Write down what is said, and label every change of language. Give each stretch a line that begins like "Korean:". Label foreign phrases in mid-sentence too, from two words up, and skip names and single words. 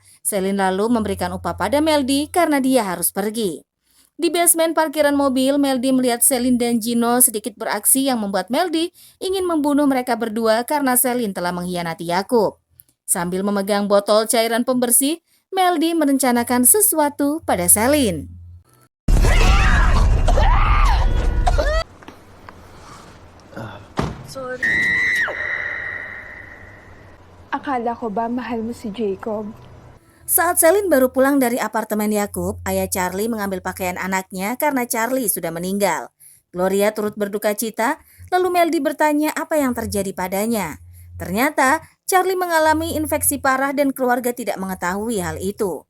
Indonesian: Selin lalu memberikan upah pada Meldi karena dia harus pergi. Di basement parkiran mobil, Meldi melihat Selin dan Gino sedikit beraksi yang membuat Meldi ingin membunuh mereka berdua karena Selin telah mengkhianati Yakub. Sambil memegang botol cairan pembersih, Meldi merencanakan sesuatu pada Selin.
Filipino: Akala ko ba mahal mo si Jacob?
Indonesian: Saat Selin baru pulang dari apartemen Yakub, ayah Charlie mengambil pakaian anaknya karena Charlie sudah meninggal. Gloria turut berduka cita, lalu Meldi bertanya apa yang terjadi padanya. Ternyata Charlie mengalami infeksi parah dan keluarga tidak mengetahui hal itu.